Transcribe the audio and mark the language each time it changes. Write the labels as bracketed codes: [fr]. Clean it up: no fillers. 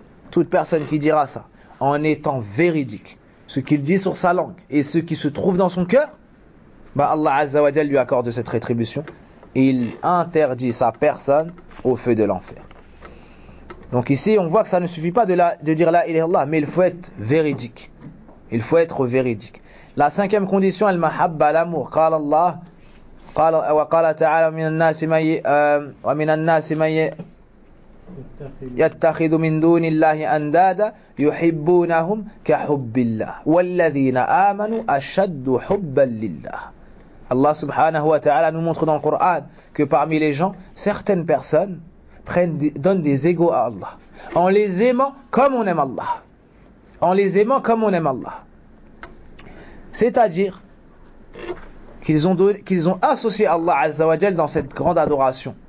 [fr] Toute personne qui dira ça, en étant véridique, ce qu'il dit sur sa langue et ce qui se trouve dans son cœur, bah Allah Azza wa Jal lui accorde cette rétribution. Il interdit sa personne au feu de l'enfer. Donc ici, on voit que ça ne suffit pas de dire la ilaha illallah, mais il faut être véridique. Il faut être véridique. La cinquième condition, al-mahabba, l'amour, [ar] qala Allah. قال وقال تعالى من الناس من ومن الناس من يتخذ من دون الله أندادا يحبونهم كحب الله والذين آمنوا أشد حبا لله. الله سبحانه وتعالى [fr] nous montre dans le Coran que parmi les gens certaines personnes donnent des égos à Allah en les aimant comme on aime Allah, en les aimant comme on aime Allah, c'est-à-dire qu'ils ont associé Allah Azza wa Jal dans cette grande adoration.